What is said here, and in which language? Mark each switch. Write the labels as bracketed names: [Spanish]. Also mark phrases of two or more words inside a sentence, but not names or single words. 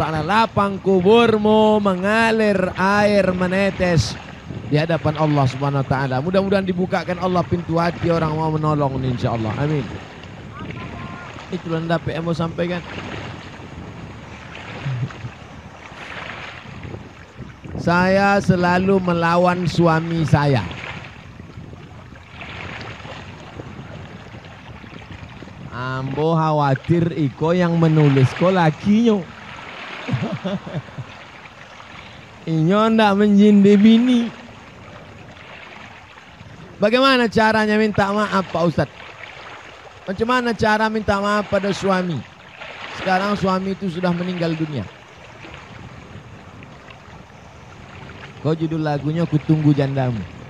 [Indonesian] Lapang kuburmu mengalir air menetes di hadapan Allah SWT. Mudah-mudahan dibukakan Allah pintu hati orang mau menolong nih, insya Allah. Amin. Itulah yang dapat yang mau sampaikan. Saya selalu melawan suami saya. [Minangkabau] Ambo khawatir iko yang menulis ko lakinya. Inyo ndak menjindi bini. [Indonesian] Bagaimana caranya minta maaf Pak Ustadz? Macam mana cara minta maaf pada suami? Sekarang suami itu sudah meninggal dunia. Kau judul lagunya Ku Tunggu Jandamu.